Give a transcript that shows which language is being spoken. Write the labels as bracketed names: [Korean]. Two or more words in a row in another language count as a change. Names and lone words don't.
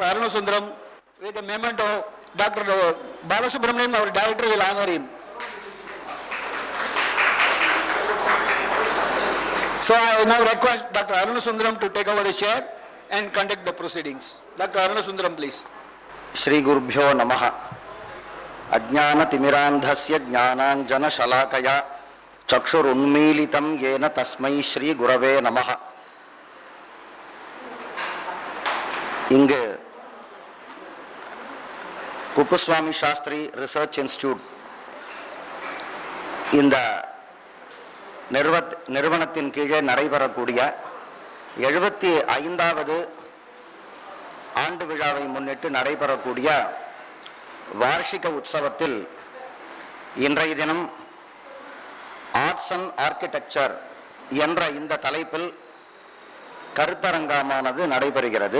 [English] Arunasudaram, with a memento. Dr. Balasubramanian, our director, will honor him. So I now request Dr. Arunasudaram to take over the chair and conduct the proceedings. Dr. Arunasudaram, please. [Sanskrit] श्री गुरुभ्यो नमः. अज्ञान तिमिरान्धस्य ज्ञानाञ्जन शलाकया चक्षुर् उन्मीलितं येन तस्मै श्री गुरवे नमः. [Tamil] இங்கு குப்புசுவாமி சாஸ்திரி ரிசர்ச் இன்ஸ்டிடியூட் இந்த நிறுவனத்தின் கீழே நடைபெறக்கூடிய 75வது ஆண்டு விழாவை முன்னிட்டு நடைபெறக்கூடிய வார்ஷிக உற்சவத்தில் இன்றைய தினம் [English] arts and architecture [Tamil] என்ற இந்த தலைப்பில் கருத்தரங்கமானது நடைபெறுகிறது.